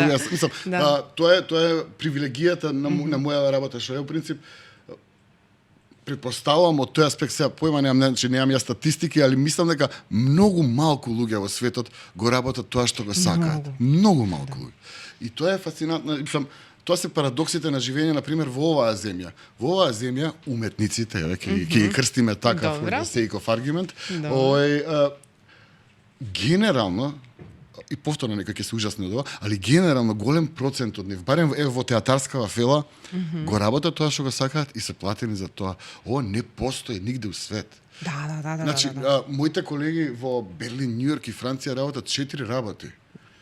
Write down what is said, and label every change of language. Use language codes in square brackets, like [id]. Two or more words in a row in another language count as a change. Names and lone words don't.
[mk] Тоа е привилегијата на моја работа, што е во принцип претпоставувам од тој аспект, сега појма немам ја статистики, али мислам дека многу малку луѓе во светот го работат тоа што го сакаат. Многу малку луѓе. И тоа е фасцинантно, мислам, тоа се парадоксите на живење, например, во оваа земја. Во оваа земја, уметниците, ќе ги крстиме така, [en] for the sake of argument, [mk] генерално, и повторно нека ќе се ужасни од ова, али генерално голем процент од нив, барем во театарскава фела, го работат тоа што го сакаат и се платени за тоа. Ова не постои нигде у свет. Да. Значи, моите колеги во Берлин, Њујорк и Франција работат 4 работи.